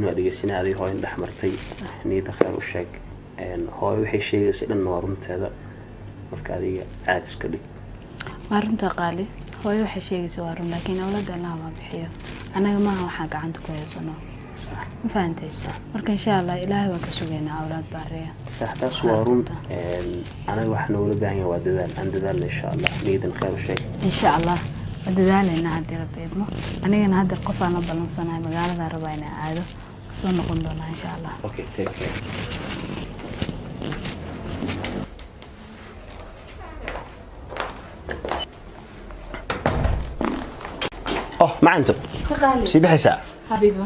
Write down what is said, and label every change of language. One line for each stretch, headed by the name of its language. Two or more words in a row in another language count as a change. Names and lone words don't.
Somali: waa dhageysanay adii hooyo dhex martay niyada khayr u sheeg hooyo waxay sheegaysaa dhan waa runteeda marka adiga aad iska dhig waa runta qaali hooyo waxay sheegaysaa waa run laakiin awlaadda Allah ma bixiyo anaga maaha waxaan gacanta ku haysano
Arabic: صح ما فهمتيش
Somali: marka
Arabic: إن شاء الله
Somali: ilaahay waa ka sugeynaa awlaad baariya صح taas waa run anaga waxaan wada baahan yahay waa dadaal aan dadaalna
Arabic: إن شاء الله
Somali: niyadan khayr u sheeg
Arabic: إن شاء الله
Somali: dadaalena hadii rabbi idmo anigana hadda qof aan la balansanahay magaalada rabaa inaan aado soo noqon doona
Arabic: إن شاء الله
English: okay take care
Arabic: ما عندك سيبي حساب حبيبي